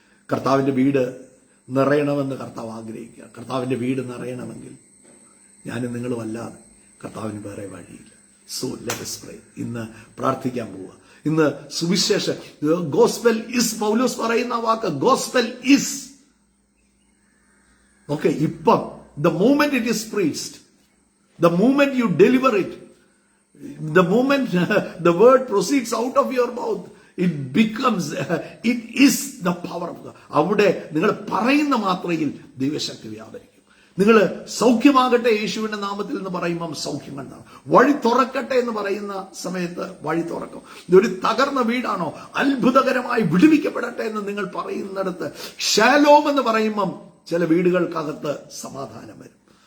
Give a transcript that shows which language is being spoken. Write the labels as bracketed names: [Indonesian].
[Malayalam] കർത്താവിന്റെ വീട് നിറയണമെന്ന് കർത്താവ് ആഗ്രഹിക്കുക. കർത്താവിന്റെ വീട് നിറയണമെങ്കിൽ ഞാനും നിങ്ങളും അല്ലാതെ കർത്താവിന് വേറെ വഴിയില്ല. So [English] Let us pray. [Malayalam] ഇന്ന് പ്രാർത്ഥിക്കാൻ പോവുക. ഇന്ന് സുവിശേഷ ഗോസ്പെൽ ഇസ്, പൗലോസ് പറയുന്ന വാക്ക് ഗോസ്പെൽ ഇസ്. [English] Okay, ഇപ്പം the moment it is preached, The moment you deliver it, the moment the word proceeds out of your mouth, it becomes, it is the power of God. [Malayalam] അവിടെ നിങ്ങൾ പറയുന്ന മാത്രയിൽ ദൈവശക്തി വ്യാപരിക്കും. നിങ്ങൾ സൗഖ്യമാകട്ടെ യേശുവിന്റെ നാമത്തിൽ എന്ന് പറയുമ്പം സൗഖ്യം കണ്ടാണ്. വഴി തുറക്കട്ടെ എന്ന് പറയുന്ന സമയത്ത് വഴി തുറക്കും. ഇതൊരു തകർന്ന വീടാണോ, അത്ഭുതകരമായി വിടുവിക്കപ്പെടട്ടെ എന്ന് നിങ്ങൾ പറയുന്നിടത്ത് ഷാലോം എന്ന് പറയുമ്പം ചില വീടുകൾക്കകത്ത് സമാധാനം വരും.